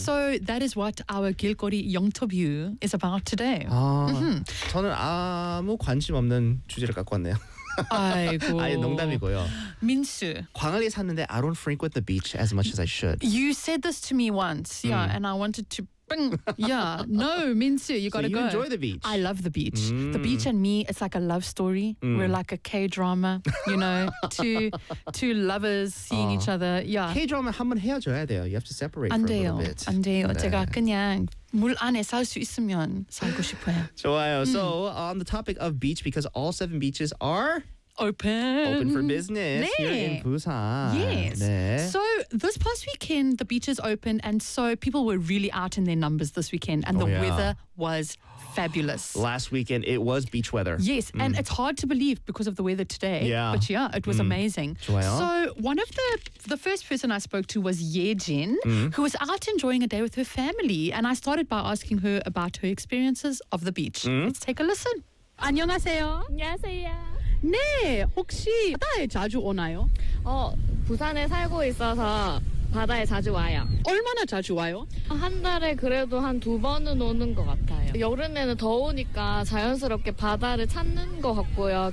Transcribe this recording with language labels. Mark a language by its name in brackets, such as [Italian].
[English] So that is what our Gilgori Yeongtobyu is about today. 아, mm-hmm. [Korean] 저는 아무 관심 없는 주제를 갖고 왔네요. 아이고. 아니, 농담이고요. 민수. 광안리에 샀는데 [English] I don't frequent the beach as much as I should. You said this to me once. Yeah, and I wanted to bing. Yeah. No, Minsu, you gotta so you go. You enjoy the beach. I love the beach. Mm. The beach and me, it's like a love story. Mm. We're like a K-drama, you know, two lovers seeing each other. Yeah. [Korean] K-drama 한번 헤어져야 돼요. [English] You have to separate [Korean] 안 돼요. [English] For a little bit. [Korean] 안 돼요. 네. 제가 그냥 물 안에 살 수 있으면 살고 싶어요. 좋아요. [English] So, on the topic of beach, because all 7 beaches are open for business [Korean] 네. [English] here in Busan. Yes. [Korean] 네. [English] So this past weekend, the beaches opened, and so people were really out in their numbers this weekend, and the weather was fabulous. Last weekend, it was beach weather. Yes, and it's hard to believe because of the weather today. Yeah. But yeah, it was amazing. [Korean] 좋아요. [English] So one of the first person I spoke to was Ye Jin, who was out enjoying a day with her family, and I started by asking her about her experiences of the beach. Let's take a listen. [Korean] 안녕하세요. 안녕하세요. 네, 혹시 바다에 자주 오나요? 부산에 살고 있어서 바다에 자주 와요. 얼마나 자주 와요? 한 달에 그래도 한 두 번은 오는 것 같아요. 여름에는 더우니까 자연스럽게 바다를 찾는 것 같고요.